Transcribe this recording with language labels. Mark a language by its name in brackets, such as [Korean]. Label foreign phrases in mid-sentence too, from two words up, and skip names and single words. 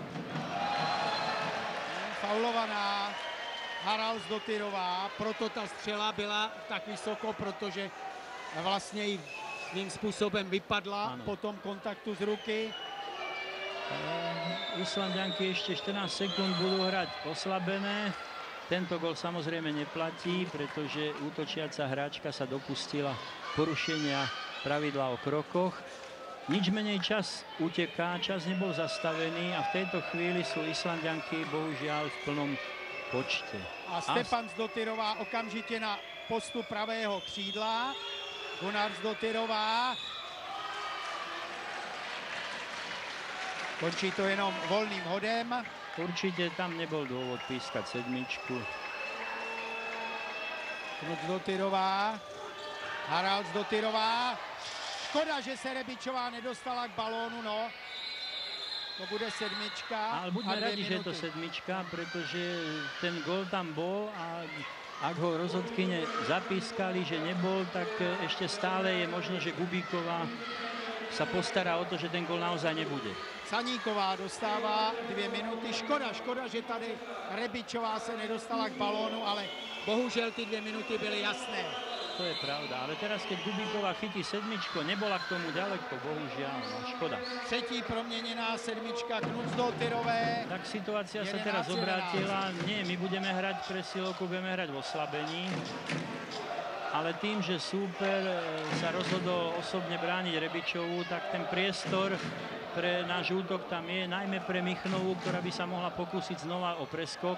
[Czech] Faulovaná Haralds Dotyrová, proto ta střela byla tak vysoko, protože vlastně i svým způsobem vypadla po tom kontaktu z ruky. [Slovak] Islandianky ešte 14 sekúnd budú hrať oslabené. Tento gol samozrejme neplatí, pretože útočiaca hráčka sa dopustila porušenia pravidla o krokoch. Nič menej čas uteká, čas nebol zastavený a v tejto chvíli sú Islandianky bohužiaľ v plnom počte. [Czech] A Stefan Dotyrová okamžitě na postup pravého křídla. Gunnar Dotyrová. Končí to jenom volným hodem. [Slovak] určite tam nebol dôvod pískať sedmičku. Knuc-Dotyrová, Haralds-Dotyrová. [Czech] Škoda, že se Rebičová nedostala k balónu, no. To bude sedmička. [Slovak] Ale buďme radi, že je to sedmička, pretože ten gól tam bol a ak ho rozhodkyne zapískali, že nebol, tak ešte stále je možno, že Gubíková sa postará o to, že ten gól naozaj nebude. [Czech] Saníková dostává 2 minuty. Škoda, že tady Rebičová se nedostala k balónu, ale bohužel ty 2 minuty byly jasné. [Slovak] To je pravda, ale teraz, keď Gubíková chytí sedmičko, nebola k tomu ďaleko, bohužiaľ, no škoda. [Czech] Třetí proměněná sedmička Knuc-Dotyrové. [Slovak] Tak situácia sa teraz obrátila. Nie, my budeme hrať presilovku, budeme hrať v oslabení. Ale tým, že súper sa rozhodol osobne brániť Rebičovú, tak ten priestor pre náš útok tam je, najmä pre Michnovú, ktorá by sa mohla pokúsiť znova o preskok.